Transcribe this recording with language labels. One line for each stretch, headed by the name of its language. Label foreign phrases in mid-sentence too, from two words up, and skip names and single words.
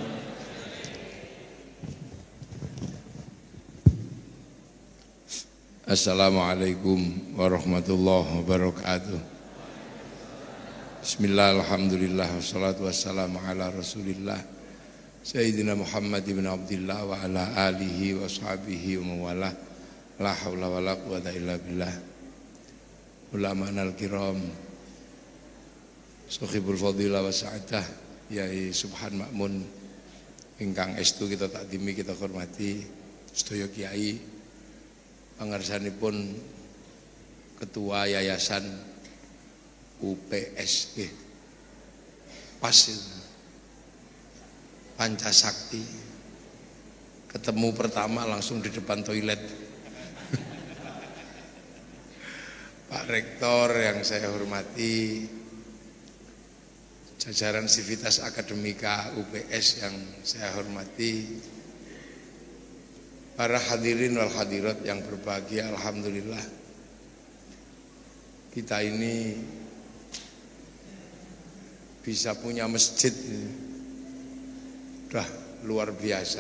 Arabic: السلام عليكم ورحمة الله وبركاته. بسم الله، الحمد لله، والصلاة والسلام على رسول الله سيدنا محمد ابن عبد الله وعلى آله وصحبه وموالاه. لا حول ولا قوة إلا بالله. علماءنا الكرام، صاحب الفضيلة والسعادة,
Indonesian: Yai Subhan Makmun,
Javanese: ingkang estu kita takdimi, kita hormati, sedaya kiai, pangarsanipun
Indonesian: Ketua Yayasan UPSG, pas itu, Pancasakti, ketemu pertama langsung di depan toilet. Pak Rektor yang saya hormati, jajaran Sivitas Akademika UPS yang saya hormati, para
Arabic: الحاضرين والحاضرات
Indonesian: yang berbahagia, alhamdulillah kita ini bisa punya masjid, udah luar biasa.